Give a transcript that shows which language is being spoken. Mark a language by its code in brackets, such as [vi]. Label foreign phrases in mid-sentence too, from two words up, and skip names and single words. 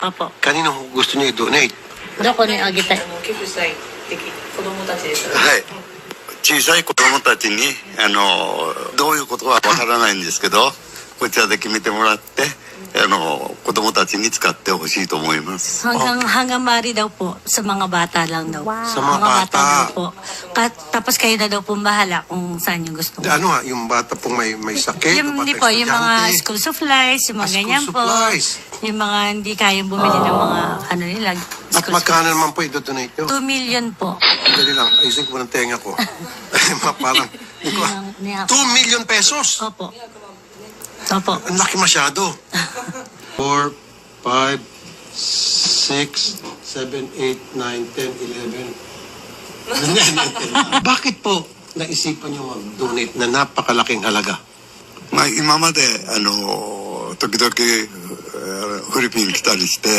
[tl] Opo. Kanino gusto niyo i-donate? [ja] どこにあげたい？寄付したいって子供たちです。はい。小さい子供たちに、どういうことはわからないんですけど、こちらで決めてもらって、子供たちに使ってほしいと思います。 [tl] Hanggang maaari daw po sa mga bata lang daw. Sa mga bata. daw po. Tapos kayo na daw po bahala kung saan yung gusto mo. Ano nga, yung bata pong may sakit? Hindi po, yung mga [en] school supplies, [tl] yung mga ganyan po. Supplies. Yung mga hindi kayang bumili ng mga ano nila. At magkano naman po i-donate nyo? 2 million po. Dali lang, ayusin ko ng tenga ko. [en] Parang, 2 million pesos? [tl] Opo. Opo. Ang laki masyado. 4, 5, 6, 7, 8, 9, 10, 11. Bakit po naisipan nyo mag-donate na napakalaking halaga? [ja] まあ、今まで、時々、フィリピン来たりして、